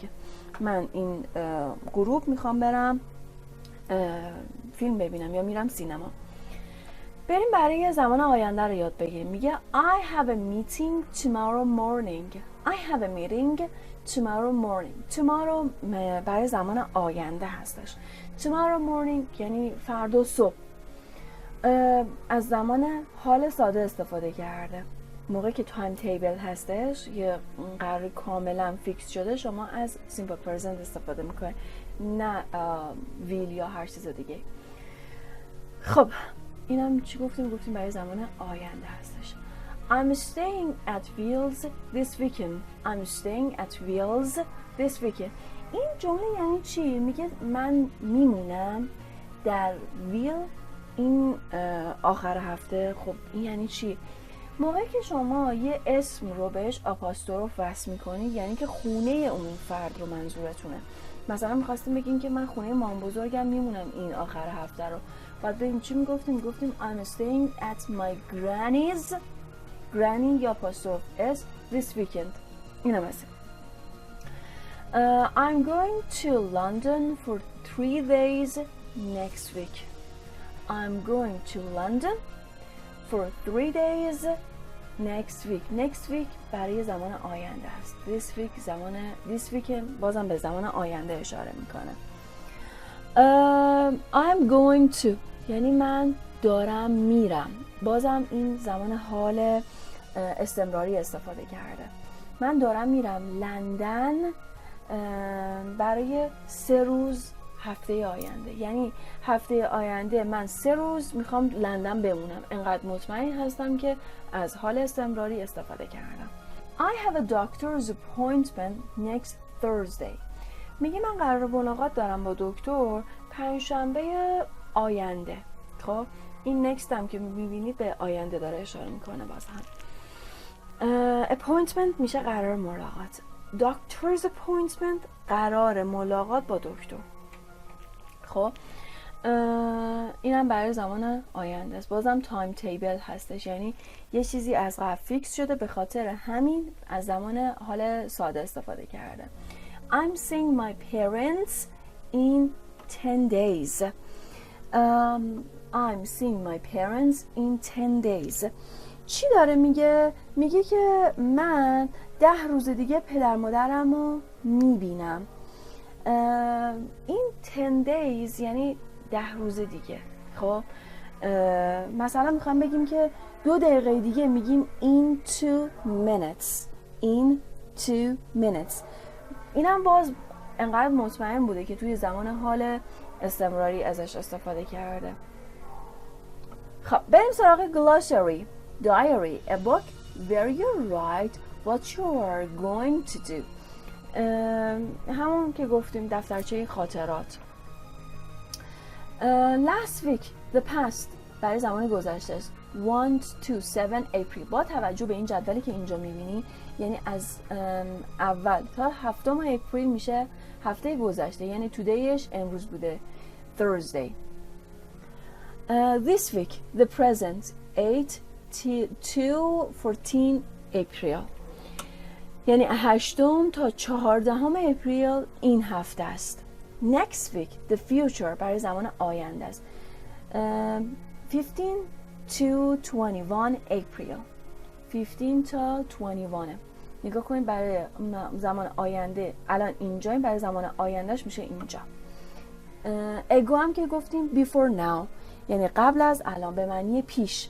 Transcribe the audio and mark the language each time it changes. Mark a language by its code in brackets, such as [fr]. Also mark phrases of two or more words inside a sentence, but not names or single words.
[fa] من این غروب میخوام برم فیلم ببینم یا میرم سینما. بریم برای زمان آینده رو یاد بگیریم. میگه [en] I have a meeting tomorrow morning. I have a meeting tomorrow morning. [fa] tomorrow برای زمان آینده هستش. [en] tomorrow morning [fa] یعنی فردا صبح. از زمان حال ساده استفاده کرده. موقعی که [en] time table [fa] هستش یه قرار کاملا فیکس شده شما از [en] simple present [fa] استفاده میکنید، نه ویل یا هر چیز دیگه. خب اینم چی گفتیم؟ گفتیم برای زمان آینده هستش. [en] I'm staying at Wheels this weekend. I'm staying at Wheels this weekend. [fa] این جمله یعنی چی؟ میگه من میمونم در ویل این آخر هفته. خب این یعنی چی؟ موقعی که شما یه اسم رو بهش آپاستروف وصل میکنید یعنی که خونه اون فرد رو منظورتونه. مثلا میخواستیم بگیم که من خونه مام بزرگم میمونم این آخر هفته رو، بعد بگیم چی میگفتیم؟ [en] میگفتیم I'm staying at my granny's granny [fa] یا آپاستروف [en] s this weekend. [fa] اینم هست. [en] I'm going to London for 3 days next week. I'm going to London for 3 days next week. Next week [fa] برای زمان آینده است. [en] This week [fa] زمان [en] this weekend [fa] بازم به زمان آینده اشاره میکنه. [en] I'm going to [fa] یعنی من دارم میرم. بازم این زمان حال استمراری استفاده کرده. من دارم میرم لندن برای 3 روز هفته آینده. یعنی هفته آینده من 3 روز میخوام لندن بمونم. انقدر مطمئن هستم که از حال استمراری استفاده کردم. [en] I have a doctor's appointment next Thursday. [fa] میگه من قرار ملاقات دارم با دکتر پنجشنبه آینده. خب این next هم که میبینید به آینده داره اشاره میکنه. باز هم appointment میشه قرار ملاقات. [en] doctor's appointment [fa] قرار ملاقات با دکتر. خب اینم برای زمان آینده است. بازم [en] time table [fa] هستش، یعنی یه چیزی از قبل فیکس شده، به خاطر همین از زمان حال ساده استفاده کرده. [en] I'm seeing my parents in 10 days. I'm seeing my parents in 10 days. [fa] چی داره میگه؟ میگه که من 10 روز دیگه پدر مادرم رو میبینم. این 10 days یعنی 10 روز دیگه. خب مثلا میخوام بگیم که 2 دقیقه دیگه میگیم [en] in 2 minutes. in 2 minutes. [fa] اینم باز انقدر مطمئن بوده که توی زمان حال استمراری ازش استفاده کرده. خب بریم سراغ glossary. [en] Diary, a book where you write what you are going to do. [fa] همون که گفتیم دفترچه خاطرات. [en] Last week, the past [fa] برای زمان گذشته است. [en] 1 to 7 April. [fa] با توجه به این جدولی که اینجا میبینی یعنی از اول تا 7 اپریل میشه هفته گذشته، یعنی todayش امروز بوده Thursday. [en] This week, the present 8 to 14 April. [fa] یعنی 8 تا 14 اپریل این هفته است. [en] Next week, the future [fa] برای زمان آینده است. [en] 15 to 21 April. [fa] 15 تا 21. نگاه کنید برای زمان آینده الان اینجاییم، برای زمان آیندهش میشه اینجا. ago هم که گفتیم [en] before now [fa] یعنی قبل از الان به معنی پیش.